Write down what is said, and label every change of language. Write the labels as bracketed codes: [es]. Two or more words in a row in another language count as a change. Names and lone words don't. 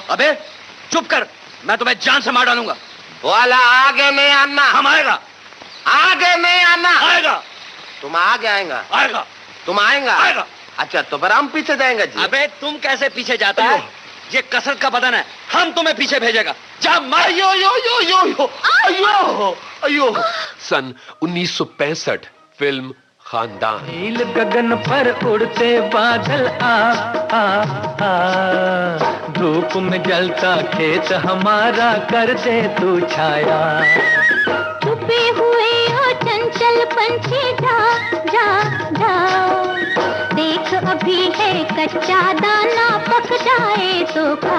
[hi] अबे चुप कर, मैं तुम्हें जान से मार डालूंगा। बोला आगे नहीं आना। हम आएगा। आगे नहीं आना। आएगा। तुम आगे आएगा? आएगा। तुम आएगा? आएगा। अच्छा तो फिर हम पीछे जाएंगे जी। अबे तुम कैसे पीछे जाता है? ये कसरत का बदन है, हम तुम्हें पीछे भेजेगा। जा मार। यो यो यो यो यो अयो अयो। सन 1965 फिल्म खानदान। नील गगन पर उड़ते बादल आ धूप में जलता खेत हमारा कर दे तू छाया। छुपे हुए हो चंचल पंछी जा जा जा, देख अभी है कच्चा दाना पक जाए तो खा।